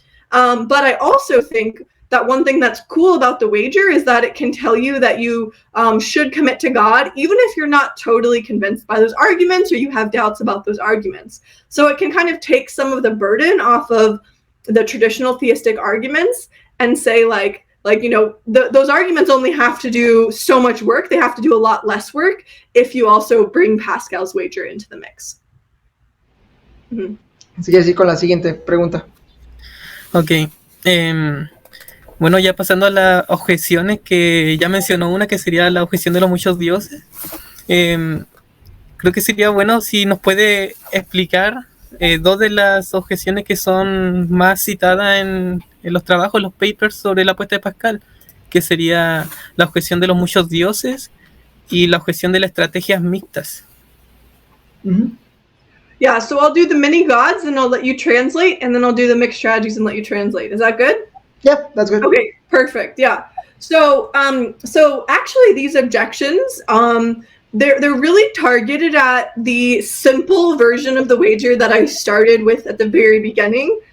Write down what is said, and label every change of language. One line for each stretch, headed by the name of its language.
English: But I also think that one thing that's cool about the wager is that it can tell you that you should commit to God, even if you're not totally convinced by those arguments or you have doubts about those arguments. So it can kind of take some of the burden off of the traditional theistic arguments and say those arguments only have to do so much work. They have to do a lot less work if you also bring Pascal's wager into the mix. Mm-hmm.
Spanish: Así que así con la siguiente pregunta. Ok. Bueno, ya pasando a las objeciones, que ya mencionó una, que sería la objeción de los muchos dioses. Creo que sería bueno si nos puede explicar dos de las objeciones que son más citadas en los trabajos, los papers sobre la apuesta de Pascal, que sería la objeción de los muchos dioses y la objeción de las estrategias mixtas. Mm-hmm.
English: Yeah, so I'll do the many gods and I'll let you translate, and then I'll do the mixed strategies and let you translate. Is that good? Yeah, that's good. Okay, perfect. Yeah. So actually these objections, they're really targeted at the simple version of the wager that I started with at the very beginning.